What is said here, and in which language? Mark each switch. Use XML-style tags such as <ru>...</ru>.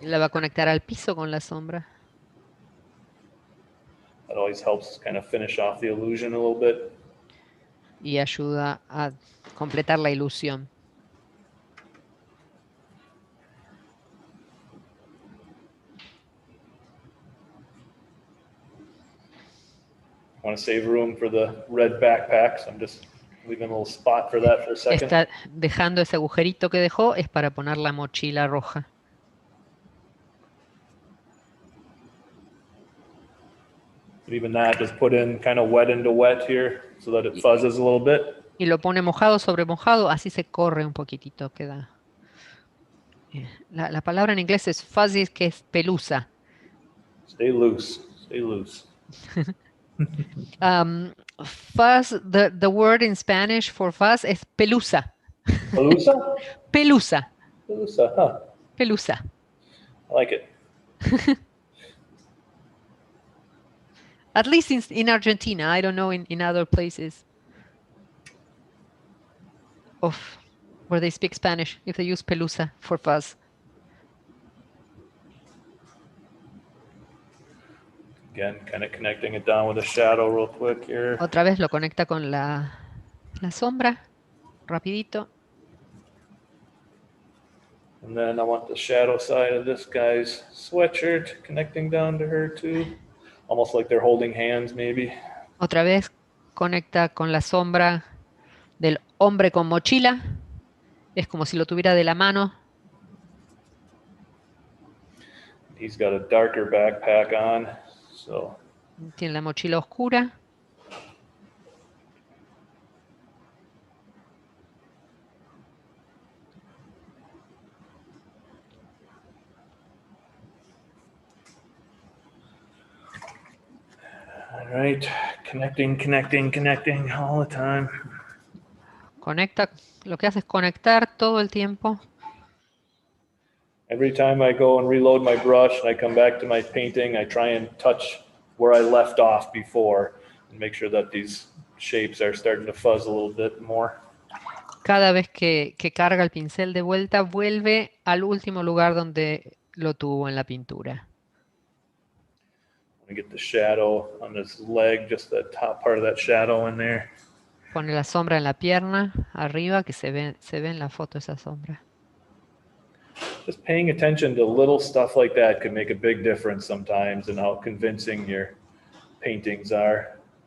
<es>La va a conectar al piso con la sombra.</es> <en>That always helps kind of finish off the illusion a little bit.</en> <es>Y ayuda a completar la ilusión.</es> <en>I want to save room for the red backpack, so I'm just leaving a little spot for that for a second.</en> <es>Está dejando ese agujerito que dejó, es para poner la mochila roja.</es> <en>But even that, just put in kind of wet into wet here so that it fuzzes a little bit.</en> <es>Y lo pone mojado sobre mojado, así se corre un poquitito, queda. La palabra en inglés es fuzzy, que es pelusa.</es> <en>Stay loose, stay loose. Fuzz, the word in Spanish for fuzz</en> <es>es pelusa. Pelusa? Pelusa. Pelusa, huh? Pelusa.</es> <en>I like it. At least in Argentina. I don't know in other places of where they speak Spanish, if they use pelusa for fuzz. Again, kind of connecting it down with a shadow real quick here.</en> <es>Otra vez lo conecta con la sombra, rapidito.</es> <en>And then I want the shadow side of this guy's sweatshirt connecting down to her too. Almost like they're holding hands maybe.</en> <es>Otra vez conecta con la sombra del hombre con mochila. Es como si lo tuviera de la mano.</es> <en>He's got a darker backpack on, so.</en> <es>Tiene la mochila oscura.</es> <en>All right, connecting all the time.</en> <es>Conecta, lo que hace es conectar todo el tiempo.</es> <en>Every time I go and reload my brush and I come back to my painting, I try and touch where I left off before and make sure that these shapes are starting to fuzz a little bit more.</en> <es>Cada vez que carga el pincel de vuelta, vuelve al último lugar donde lo tuvo en la pintura.</es> <en>I get the shadow on this leg, just the top part of that shadow in there.</en> <es>Pone la sombra en la pierna, arriba, que se ve en la foto esa sombra.</es> <en>Just paying attention to little stuff like that can make a big difference sometimes in how convincing your paintings are.</en>